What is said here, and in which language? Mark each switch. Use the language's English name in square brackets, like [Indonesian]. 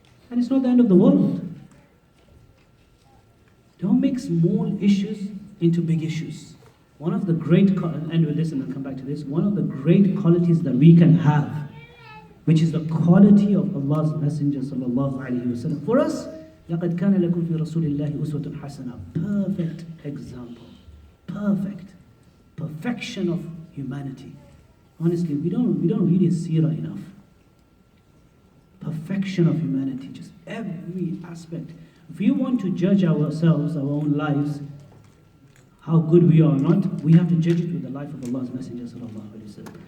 [English] And it's not the end of the world. Don't make small issues into big issues. One of the great, and end with this and I'll come back to this, one of the great qualities that we can have, which is the quality of Allah's Messenger sallallahu alayhi wa sallam. [Arabic] For us, لَقَدْ كَانَ لَكُمْ فِي رَسُولِ اللَّهِ أُسْوَةٌ حَسَنَةٌ. [English] Perfect example. Perfect. Perfection of humanity. Honestly, we don't read his seerah enough. Perfection of humanity, just every aspect. If we want to judge ourselves, our own lives, how good we are or not, we have to judge it with the life of Allah's Messenger sallallahu alayhi wa sallam.